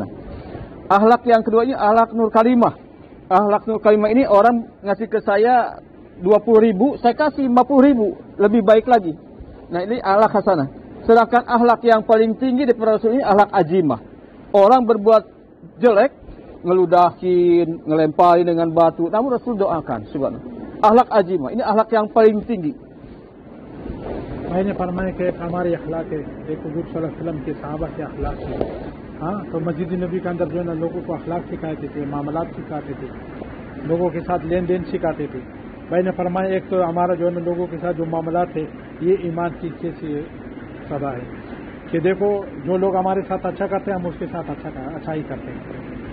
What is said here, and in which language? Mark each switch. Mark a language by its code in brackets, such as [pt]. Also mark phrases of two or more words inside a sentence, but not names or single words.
[id] Akhlak yang kedua ini akhlak nur kalimah. Akhlak nur kalimah ini orang ngasih ke saya 20.000, saya kasih 50.000, lebih baik lagi. Nah, ini akhlak hasanah. Sedangkan akhlak yang paling tinggi daripada Rasul ini akhlak ajimah. Orang berbuat jelek, ngeludahin, ngelemparin dengan batu, namun Rasul doakan, subhanallah. Akhlak ajimah, ini akhlak yang paling tinggi. [hi] मैंने फरमाया कि एक हमारी अखलाक है, एक हुजूर [ar] صلى الله عليه وسلم [hi] के सहाबा के अखलाक है। हाँ, तो मस्जिद नबी के अंदर जो है ना लोगों को अखलाक सिखाते थे, मामलात सिखाते थे, लोगों के साथ लेन देन सिखाते थे। भाई ने फरमाया एक तो हमारा जो है ना लोगों के साथ जो मामलात है ये ईमान की से सदा है कि देखो जो लोग हमारे साथ अच्छा करते हैं हम उसके साथ अच्छा ही करते हैं।